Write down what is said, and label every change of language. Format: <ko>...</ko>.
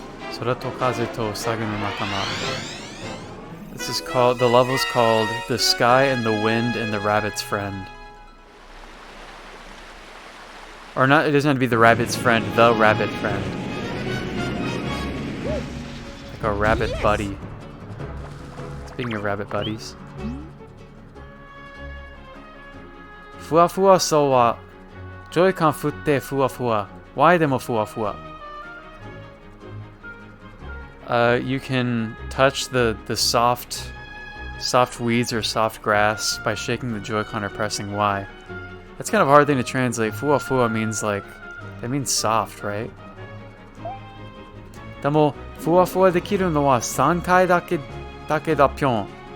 <ja>Sora to kaze to saga no nakama.</ja> <en>This is called, the level's called The Sky and the Wind and the Rabbit's Friend. Or not, it doesn't have to be the rabbit's friend, the rabbit friend. Like a rabbit buddy. Speaking of rabbit buddies.</en> <ja>ふわふわそうはジョイカン振ってふわふわ。 Why でもふわふわ。</ja> <en>You can touch the soft weeds or soft grass by shaking the Joy-Con or pressing Y. That's kind of a hard thing to translate. Fuwa fuwa means like, that means soft, right?</en> <ja>でも、ふわふわできるのは3回だけだぴょん。</ja>